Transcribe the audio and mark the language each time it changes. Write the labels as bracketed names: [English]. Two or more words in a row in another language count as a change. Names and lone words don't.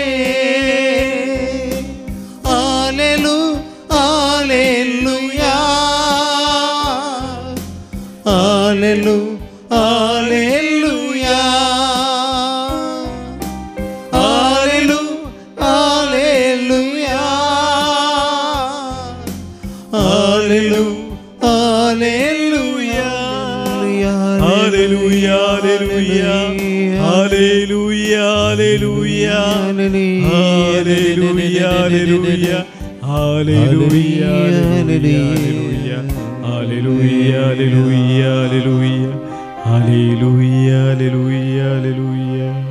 [Kannada] ಆಲೆಲು ಆಲೆಲುಯಾ ಆಲೆಲು ಆಲೆಲುಯಾ ಆಲೆಲು ಆಲೆಲುಯಾ ಆಲೆಲು ಆಲೆಲುಯಾ [English] Hallelujah, hallelujah, hallelujah, hallelujah, hallelujah, hallelujah, hallelujah, hallelujah, hallelujah, hallelujah, hallelujah, hallelujah, hallelujah, hallelujah.